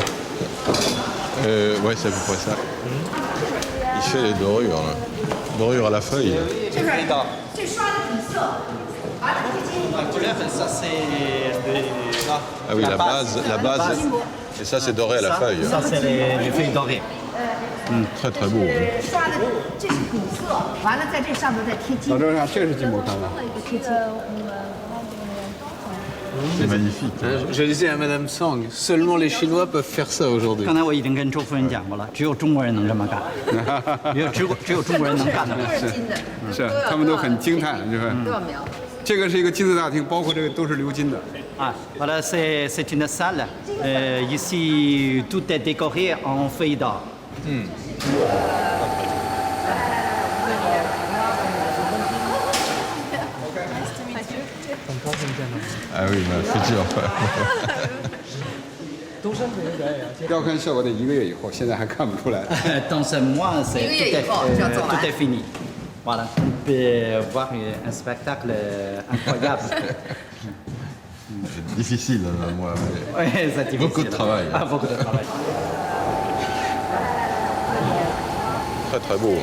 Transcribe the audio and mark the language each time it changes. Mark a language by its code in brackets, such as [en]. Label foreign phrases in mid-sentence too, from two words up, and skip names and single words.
[fr] Ouais, c'est à peu près ça. Il fait les dorures, là. Dorures à la feuille. Ça c'est Ah oui, la base. Et ça, c'est doré à la feuille. Ça c'est les feuilles dorées. Très très beau. [zh] 老周上这是金箔汤了。 [fr] C'est magnifique. Je disais à Madame Sang, seulement les Chinois peuvent faire ça aujourd'hui. [zh] 刚才我已经跟周夫人讲过了，只有中国人能这么干，只有中国人能干的。是，他们都很惊叹，就是。这个是一个金字大厅，包括这个都是鎏金的。 [fr] Ah, voilà, c'est une salle. Ici, tout est décoré en feuilles d'or. Ah oui, futur. [zh] 要看效果得1个月以后，现在还看不出来。 [fr] Dans un mois, tout est fini. Voilà, on peut voir un spectacle incroyable. C'est difficile, moi. Oui, c'est difficile. Beaucoup de travail. Ah, beaucoup de travail. Très très beau.